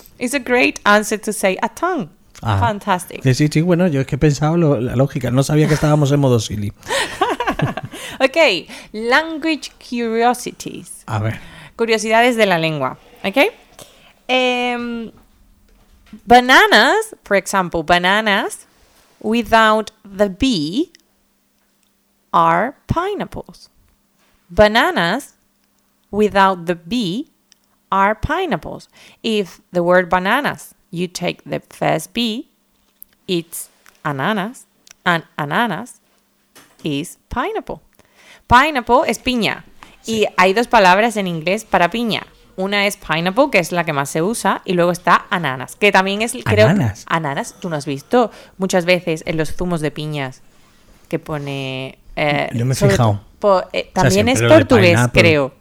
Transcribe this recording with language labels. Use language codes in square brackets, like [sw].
[en] It's a great answer to say a tongue. Ah. Fantastic. [es] Sí, bueno, yo es que he pensado la lógica. No sabía que estábamos en modo silly. [en] Ok, language curiosities. [es] A ver. Curiosidades de la lengua. Ok. [en] Bananas, for example, bananas without the B are pineapples. Bananas without the B are pineapples. If the word bananas, you take the first B, it's ananas, and ananas is pineapple. [es] Pineapple es piña. Sí. Y hay dos palabras en inglés para piña. Una es pineapple, que es la que más se usa, y luego está ananas, que también es... Creo, ¿ananas? Ananas. Tú no has visto muchas veces en los zumos de piñas que pone... Yo me he fijado. También, o sea, es portugués, creo.